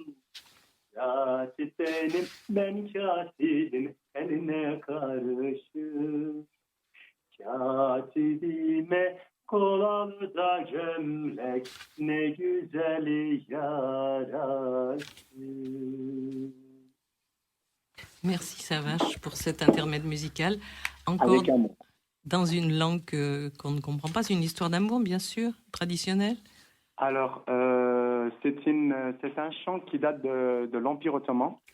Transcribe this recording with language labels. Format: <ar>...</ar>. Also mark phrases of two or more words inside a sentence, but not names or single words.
<tr>Katip benim, ben katibim, eline karışır. Katibime kolalı da gömlek ne güzel yaraşır.</tr> <fr>Merci Savage pour cet intermède musical. Encore Avec amour. dans une langue qu'on ne comprend pas. C'est une histoire d'amour, bien sûr, traditionnelle. Alors, c'est un chant qui date de l'Empire ottoman.</fr>